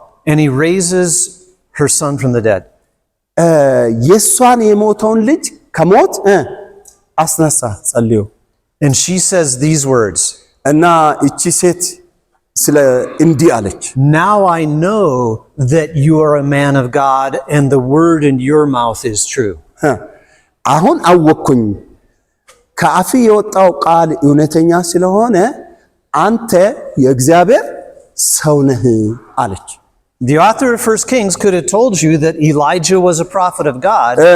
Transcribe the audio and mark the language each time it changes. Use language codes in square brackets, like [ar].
[en] And he raises her son from the dead. [am] የሷን የሞተውን ልጅ ከሞት አስነሳ ጸልዮ። [en] And she says these words. [am] እና እቺ ሴት ስለ እንዲህ አለች። [en] Now I know that you are a man of God and the word in your mouth is true. [am] አሁን አወቅኩኝ ከአፍ የወጣው ቃል እውነተኛ ስለሆነ አንተ የእግዚአብሔር ሰው ነህ አለች። [en] The author of 1 Kings could have told you that Elijah was a prophet of God.